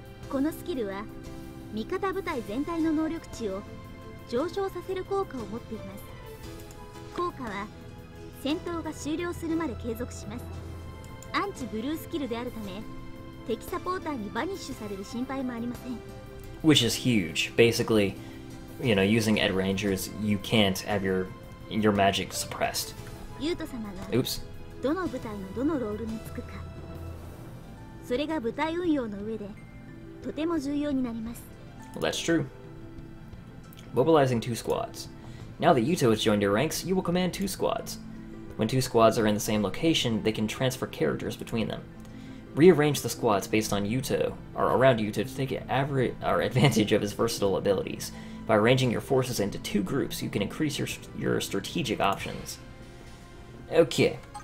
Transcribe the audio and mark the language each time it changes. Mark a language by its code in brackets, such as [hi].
[ja] このスキルは味方部隊全体の能力値を上昇させる効果を持っています。効果は戦闘が終了するまで継続します。アンチブルースキルであるため敵サポーターにバニッシュされる心配もありません。 [en] Which is huge. Basically, you know, using Ed Rangers, you can't have your magic suppressed. [ja] ユート様が [en] Oops. [ja] どの部隊のどのロールにつくか、それが部隊運用の上でとても重要になります。 [en] Well, that's true. Mobilizing 2 squads. Now that Yuto has joined your ranks, you will command 2 squads. When 2 squads are in the same location, they can transfer characters between them. Rearrange the squads based on Yuto, or around Yuto, to take advantage of his versatile abilities. By arranging your forces into 2 groups, you can increase your strategic options. Okay.